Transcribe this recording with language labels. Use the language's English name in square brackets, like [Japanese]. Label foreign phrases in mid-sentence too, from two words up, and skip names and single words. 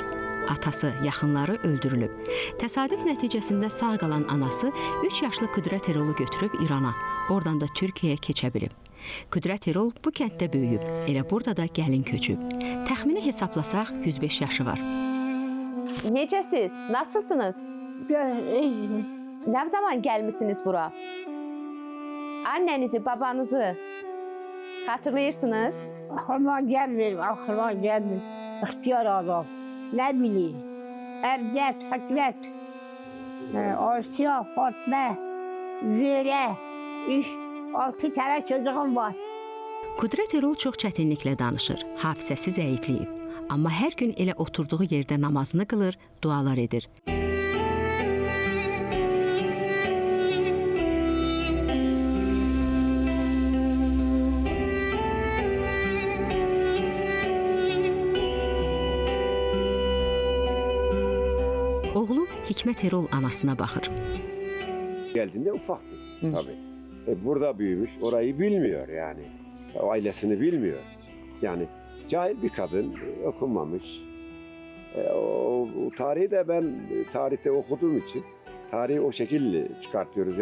[Azerbaijani] Atası, yaxınları öldürülüb. Təsadüf nəticəsində sağ qalan anası 3 yaşlı Qüdrət Erolu götürüb İrana, oradan da Türkiyəyə keçə bilib. Qüdrət Erol bu kənddə böyüyüb, elə burada da gəlin köçüb. Təxmini hesablasaq 105 yaşı var. Necəsiz? Nasılsınız? Nə zaman gəlmisiniz bura? Annenizi, babanızı hatırlayırsınız? [Turkish] Aklıma gelmiyor, aklıma gelmiyor. İhtiyar adam. Ne bileyim? Erdet, Hikmet, Asiye, Fatma, Züre, 6 tane çocuğum var. [Azerbaijani] Qüdrət Erol çox çətinliklə danışır, hafizəsi zəifləyib. Amma hər gün elə oturduğu yerdə namazını qılır, dualar edir. Oğlu Hikmet Erol anasına baxır. [Turkish] Geldiğinde ufaktı tabii. Burada büyümüş, orayı bilmiyor yani. Ailesini bilmiyor. Yani cahil bir kadın, okunmamış. O tarihi de ben tarihte okuduğum için tarihi o şekilde çıkartıyoruz.